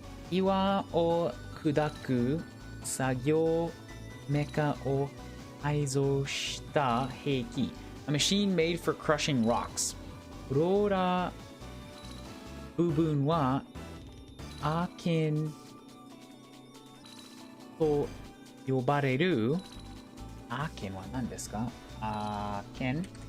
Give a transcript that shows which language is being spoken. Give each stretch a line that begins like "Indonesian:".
Japanese: 岩を砕く作業メカを改造した兵器。
English: A machine made for crushing rocks.
Japanese: ローラー部分はアーケンと呼ばれる。アーケンは何ですか？アーケン。